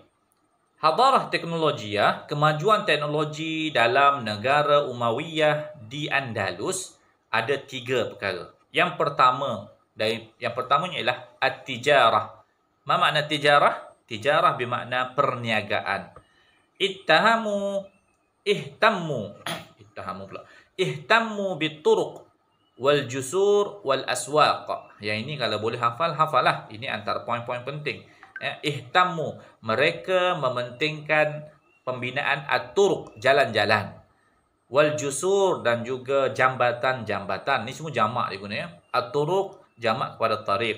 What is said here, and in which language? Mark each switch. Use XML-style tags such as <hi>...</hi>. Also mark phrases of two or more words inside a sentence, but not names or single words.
<ar>حضارة تكنولوجية,</ar> <ms>kemajuan teknologi dalam negara Umayyah di Andalus ada 3 perkara. Yang pertamanya ialah at-tijarah. Apa makna tijarah? Tijarah bermakna perniagaan.</ms> <ar>اهتموا بالطرق والجسور والأسواق.</ar> <ms>Yang ini kalau boleh hafal, hafalah. Ini antara poin-poin penting. Ihtammu, mereka mementingkan pembinaan at-turuq, jalan-jalan.</ms> <ar>والجسور,</ar> <ms>dan juga jambatan-jambatan. Ni semua jamak dia guna ya. At-turuq jamak kepada tariq.</ms>